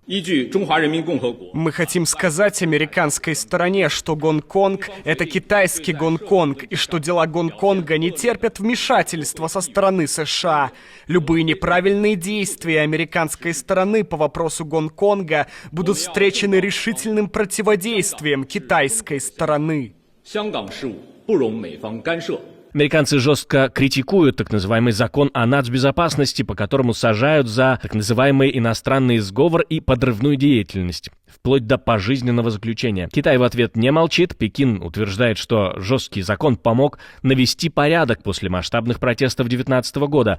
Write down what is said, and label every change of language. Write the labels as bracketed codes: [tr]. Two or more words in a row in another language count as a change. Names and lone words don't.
[ru] Мы хотим сказать американской стороне, что Гонконг — это китайский Гонконг, и что дела Гонконга не терпят вмешательства со стороны США. Любые неправильные действия действия американской стороны по вопросу Гонконга будут встречены решительным противодействием китайской стороны. [zh] 香港事务不容美方干涉。 [ru] Американцы жестко критикуют так называемый закон о нацбезопасности, по которому сажают за так называемый иностранный сговор и подрывную деятельность, вплоть до пожизненного заключения. Китай в ответ не молчит. Пекин утверждает, что жесткий закон помог навести порядок после масштабных протестов 2019 года.